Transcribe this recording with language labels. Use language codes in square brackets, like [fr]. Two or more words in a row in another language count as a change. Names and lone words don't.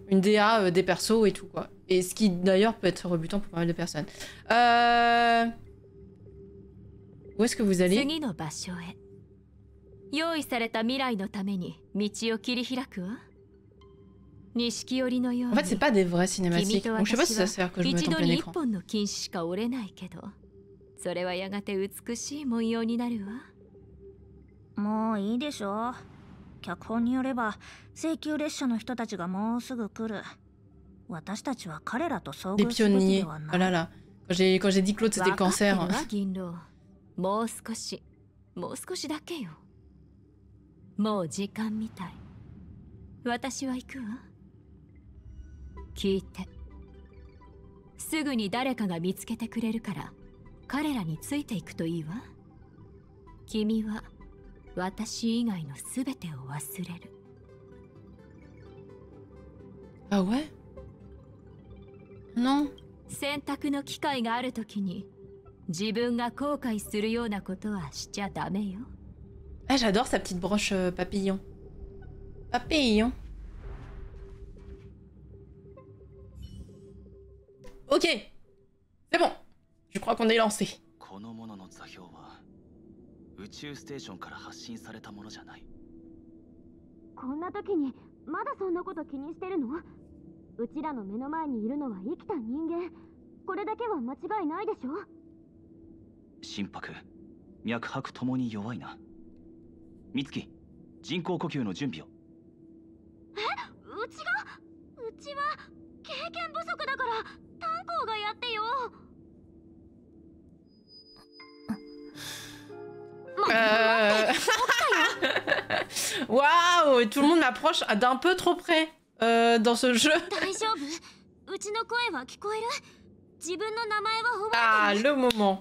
[fr] Une DA des persos et tout, quoi. Et ce qui, d'ailleurs, peut être rebutant pour pas mal de personnes. Où est-ce que vous allez? En fait, c'est pas des vraies cinématiques. Donc, je sais pas si ça sert que je me mette en plein écran. [ja] もういいでしょ。脚本によれば請求列車の人たちがもうすぐ来る。私たちは彼らと遭遇すべきではない。 [fr] Oh là là. Quand j'ai dit Claude c'était le cancer. [ja] もう少しだけよ。もう時間みたい。私は行くわ。聞いて。すぐに誰かが見つけてくれるから彼らについていくといいわ。君は私以外のすべてを忘れる。 [fr] Ah ouais? Non. [ja] 選択の機会があるときに自分が後悔するようなことはしちゃダメよ。 [fr] Ah, j'adore sa petite broche papillon. Papillon. Ok. C'est bon. Je crois qu'on est lancé. [ja] このものの座標は宇宙ステーションから発信されたものじゃない。こんな時にまだそんなこと気にしてるの？うちらの目の前にいるのは生きた人間。これだけは間違いないでしょ？心拍、脈拍ともに弱いな。美月、人工呼吸の準備を。え？うちは経験不足だから炭鉱がやってよ。 [fr] Waouh, tout le monde m'approche d'un peu trop près dans ce jeu. Ah, le moment.